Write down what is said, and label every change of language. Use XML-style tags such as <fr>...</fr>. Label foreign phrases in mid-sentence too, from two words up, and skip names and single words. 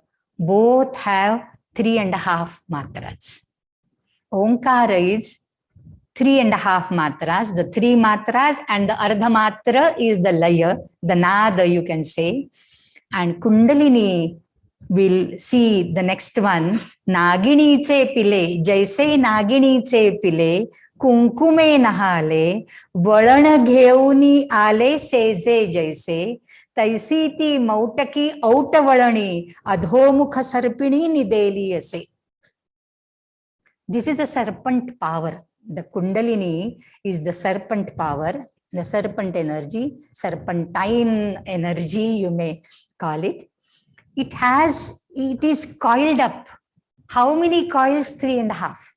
<en>Both have 3.5 matras. Omkara is 3.5 matras. The 3 matras and the Ardha matra is the laya, the nada you can say. And Kundalini, we'll see the next one.</en> <mr>नागिणीचे पिले, जैसे नागिणीचे पिले, कुंकुमे नहाले, वळण घेऊनी आले सेजे जैसे, तैसी ती मौटकी औटवळणी अधोमुख सर्पिणी निदेली असे.</mr> <en>This is a serpent power. The Kundalini is the serpent power, the serpent energy, serpentine energy, you may call it. It is coiled up. How many coils? 3.5.</en>